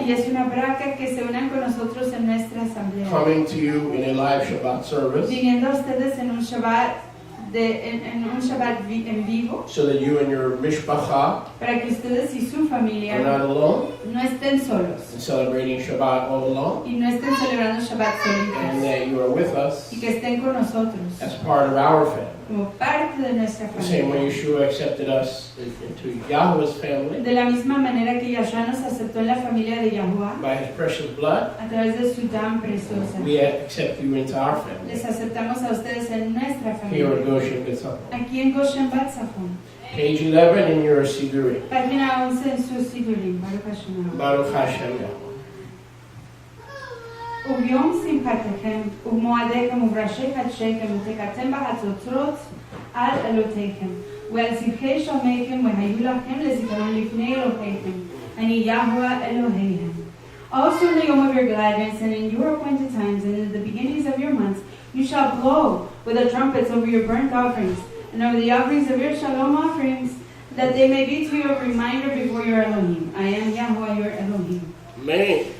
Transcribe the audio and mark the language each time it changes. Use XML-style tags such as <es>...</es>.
<es>Y es una braca que se unan con nosotros en nuestra asamblea,</es> <en>coming to you in a live Shabbat service,</en> <es>viniendo a ustedes en un Shabbat en un Shabbat en vivo,</es> <en>so that you and your mishpacha</en> <es>para que ustedes y su familia</es> <en>are not alone</en> <es>no estén solos</es> <en>in celebrating Shabbat all alone,</en> <es>y no estén celebrando Shabbat</es> <en>and</en> <es>solitos,</es> <en>that you are with us</en> <es>y que estén con nosotros</es> <en>as part of our family.</en> <es>como parte de nuestra</es> <en>The same way</en> <es>familia.</es> <en>Yeshua accepted us into Yahweh's family</en> <es>De la misma manera que Yahshua nos aceptó en la familia de Yahuwah</es> <en>by His precious blood,</en> <es>a través de su tan preciosa,</es> <en>we accept you into our family</en> <es>les aceptamos a ustedes en nuestra</es> <en>here at</en> <es>familia,</es> <en>Goshen B'Tzafon.</en> <es>aquí en Goshen Bat Zafon.</es> <en>Page 11 in your Sidurim.</en> <es>Página 11 en su Sidurim,</es> <he>Baruch Hashem. Baruch Hashem Yahweh. וביום שמחתכם ובמועדיכם ובראשי חדשיכם ותקעתם בחצוצרות על אלוהיכם ועל זבחי שלמיכם והיו לכם לזיכרון לפני אלוהיכם אני יהוה אלוהיהם.</he> <en>Also in the yom of your gladness and in your appointed times and in the beginnings of your months you shall blow with the trumpets over your burnt offerings and over the offerings of your shalom offerings, that they may be to you a reminder before your Elohim. I am Yahweh your Elohim. Amen.</en>